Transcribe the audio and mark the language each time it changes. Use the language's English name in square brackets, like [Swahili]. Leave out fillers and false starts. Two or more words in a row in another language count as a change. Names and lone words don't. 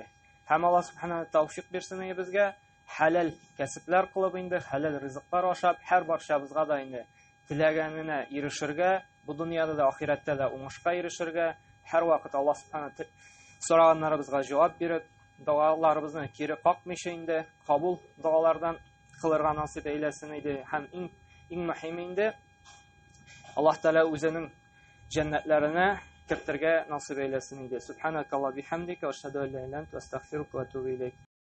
[Tatar] Һәм Аллаһ Субханаһу тәүфик бирсен безгә, хәләл кәсепләр кылып инде, хәләл ризыклар ашап, һәр барчабызга да инде теләгәненә ирешергә, бу дөньяда да, ахирәттә дә уңышка ирешергә, һәр вакыт Аллаһ Субханаһу сораганнарыбызга җавап биреп, дуаларыбызны кире какмыйча инде кабул дуалардан кылырга насыйп әйләсен иде. Һәм иң мөһиме инде Аллаһ Тәала үзенең җәннәтләренә кертергә насыйп әйләсен иде. [Arabic] سبحانك اللهم بحمدك وأشهد أن لا إله إلا أنت أستغفرك وأتوب إليك.